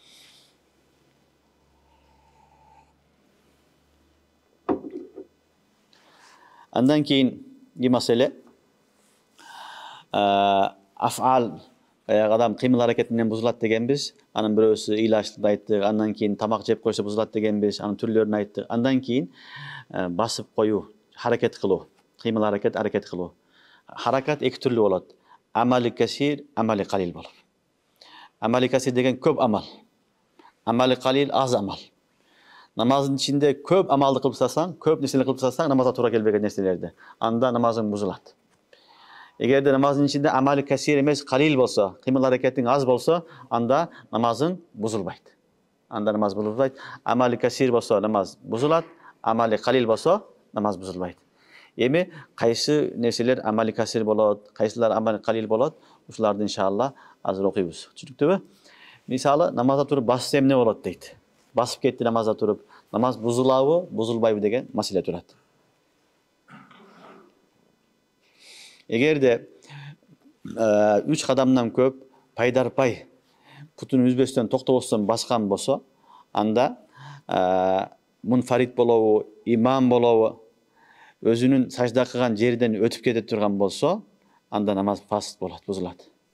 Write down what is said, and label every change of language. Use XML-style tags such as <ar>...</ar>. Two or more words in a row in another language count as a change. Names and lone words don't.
<ky>Андан кийин маселе афал, адам кыймыл аракети менен бузулат дегенбиз. Анын бирөөсү ыйлаштырды айттык, андан кийин тамак жеп койсо бузулат дегенбиз, анын түрлөрүн айттык. Андан кийин басып коюу, харакет кылуу, кыймыл аракет кылуу. Харакат эки түрлүү болот.</ky> <ar>عمل كثير, عمل قليل</ar> <ky>болот.</ky> <ar>عمل كثير</ar> <ky>деген көп амал.</ky> <ar>عمل قليل</ar> <ky>аз амал. Намаздын ичинде көп амалды кылып салсаң, көп нерсени кылып салсаң, намазга туура келбеген нерселерди, анда намазың бузулат. Эгерде намаздын ичинде</ky> <ar>عمل كثير</ar> <ky>эмес, калил болсо, кыймыл аракетиң аз болсо, анда намазың бузулбайт. Анда намаз бузулбайт.</ky> <ar>عمل كثير</ar> <ky>болсо намаз бузулат,</ky> <ar>عمل قليل</ar> <ky>болсо намаз бузулбайт. Эми кайсы нерселер</ky> <ar>عمل كثير</ar> <ky>болот, кайсылар</ky> <ar>عمل قليل</ar> <ky>болот, ушуларды иншалла азыр окуйбуз. Түшүнүктүбү? Мисалы, намазда туруп басса эмне болот дейт. Басып кетти намазда туруп, намаз бузулабы, бузулбайбы деген маселе турат. Эгерде 3 кадамдан көп пайдарпай путун үзбөстөн токтобостон баскан болсо, анда мунфарид болобу, имам болобу, өзүнүн сажда кылган жерден өтүп кете турган болсо, анда намаз фасид болот, бузулат.</ky>